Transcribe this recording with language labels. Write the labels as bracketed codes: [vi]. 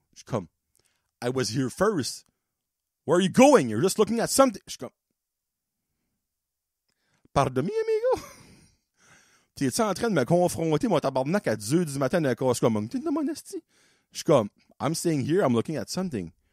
[fr] Je suis comme, [en] I was here first. Where are you going? You're just looking at something. [fr] Je suis comme, pardon-moi, amigo. T'es-tu en train de me confronter, mon tabarnak, à 10h du matin dans un Costco? T'es dans mon esti. Je suis comme, [en] I'm staying here, I'm looking at something.